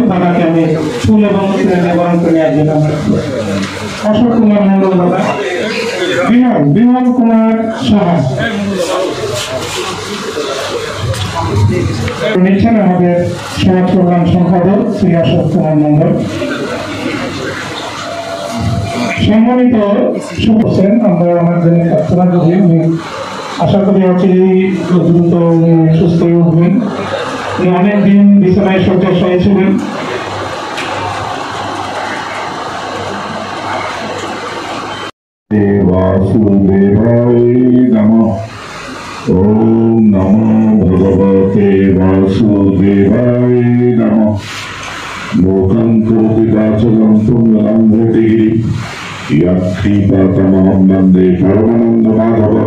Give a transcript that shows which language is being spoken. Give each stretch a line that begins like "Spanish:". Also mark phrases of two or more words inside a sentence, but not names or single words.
Bangla: দাদাকে আমি ফুল এবং উত্তরে দিয়ে বরণ করে নেওয়ার জন্য অশোক কুমার মন্ডল দাদা, বিমল কুমার সাহা নিচ্ছেন আমাদের সমাজ কল্যাণ সম্পাদক শ্রী অশোক কুমার মন্ডল। সম্মানিত শুভছেন, আমরা আমার জন্য প্রার্থনা করি, আশা করি অচিরেই দ্রুত সুস্থ হয়ে উঠবেন। অনেকদিন বিছানায় শয্যাশায়ী ছিলেন।
Sanskrit: वासुदेवाय नमः। ओम नमो भगवते वासुदेवाय नमः। लोकं करोति वाचलं पुण्यं भृतिगिरि यत्कृपातमहं वन्दे परमानन्द माधवम्।